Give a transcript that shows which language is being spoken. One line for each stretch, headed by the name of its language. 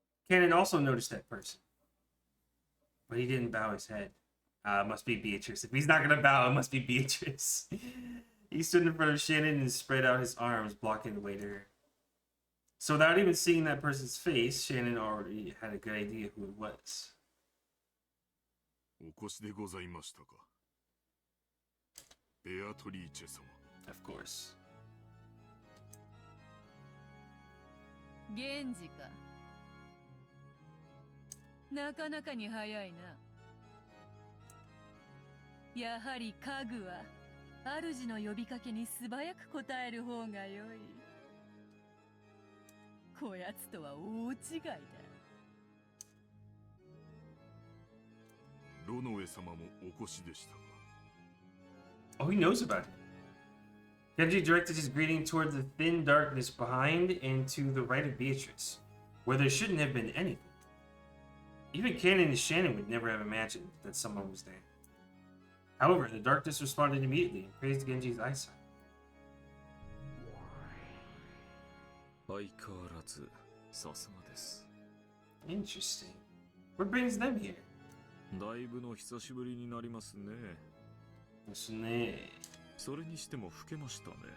English: Kanon also noticed that person, but he didn't bow his head. Must be Beatrice. If he's not gonna bow, it must be Beatrice. He stood in front of Shannon and spread out his arms, blocking the way to her. So without even seeing that person's face, Shannon already had a good idea who it was.
Japanese: お越しでございましたか。ベアトリーチェ様。
English: Of course.
Japanese: 源氏か。なかなかに早いな。やはり家具は主の呼びかけに素早く答える方が良い。こやつとは大違いだ。ロノエ様もお越しでしたか。
English: Oh, he knows about it. Genji directed his greeting toward the thin darkness behind and to the right of Beatrice, where there shouldn't have been anything. Even Kanon and Shannon would never have imagined that someone was there. However, the darkness responded immediately and praised Genji's eyesight.
Japanese: 相変わらずさすがです。
English: Interesting. What brings them here?
Japanese: だいぶの久しぶりになりますね。ですね。それにしても老けましたね。